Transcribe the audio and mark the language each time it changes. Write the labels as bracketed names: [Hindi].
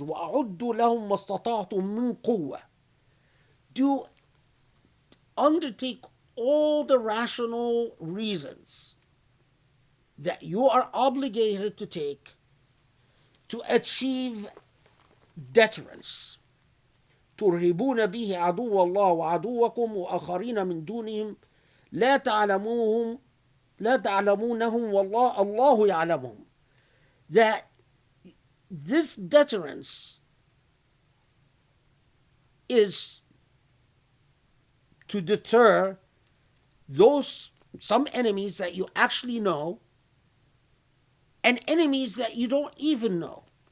[Arabic] وَأَعُدُّ لَهُمْ مَا اسْتَطَعْتُم مِّن قُوَّةٍ. [English] Do undertake all the rational reasons that you are obligated to take to achieve deterrence. [Arabic] ترهبون به عدو الله وعدوكم وآخرين من دونهم لا تعلمونهم والله الله يعلمهم. [English] That this deterrence is to deter some enemies that you actually know and enemies that you don't even know.